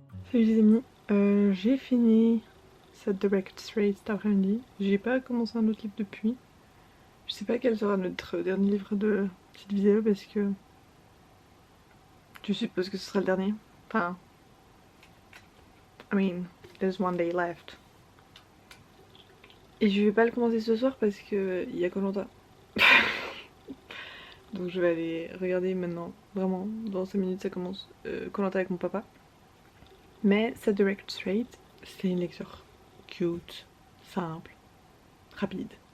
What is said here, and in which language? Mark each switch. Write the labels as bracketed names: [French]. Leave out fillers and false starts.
[French] Salut les amis, j'ai fini Set the Record Straight cet après-midi. J'ai pas commencé un autre livre depuis. Je sais pas quel sera notre dernier livre de cette vidéo parce que je suppose que ce sera le dernier. Enfin, [English] I mean, there's one day left. [French] Et je vais pas le commencer ce soir parce que il y a Koh-Lanta. Donc je vais aller regarder maintenant, vraiment, dans 5 minutes ça commence, Koh-Lanta avec mon papa. Mais Set the Record Straight, c'est une lecture cute, simple, rapide.